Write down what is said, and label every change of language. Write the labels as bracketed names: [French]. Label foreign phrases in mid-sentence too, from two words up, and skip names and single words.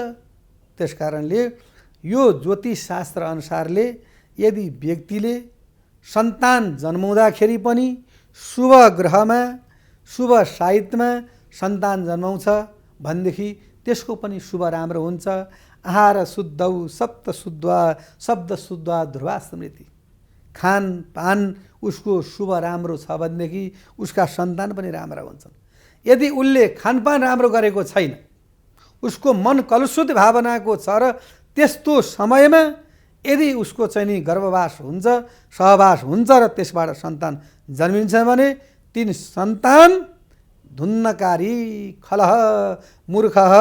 [Nepali] त्यसकारणले यो ज्योतिष शास्त्र अनुसारले यदि व्यक्तिले सन्तान जन्माउँदाखेरि पनि शुभ ग्रहमा, शुभ साहित्यमा सन्तान जन्माउँछ भनेदेखि त्यसको पनि शुभ राम्रो हुन्छ। [Sanskrit] आहार शुद्धौ सप्त शुद्धा शब्द शुद्धा ध्रुवा स्मृति, [Nepali] खानपान उसको शुभ राम्रो छ भनेदेखि उसका सन्तान पनि राम्रा हुन्छन्। यदि उसले खानपान राम्रो गरेको छैन, उसको मन कलुषित भावनाको छ र त्यस्तो समयमा यदि उसको चाहिँ नि गर्भवास हुन्छ, सहवास हुन्छ र त्यसबाट सन्तान जन्मिन्छ भने तीन सन्तान धुन्नकारी, खलह, मूर्ख,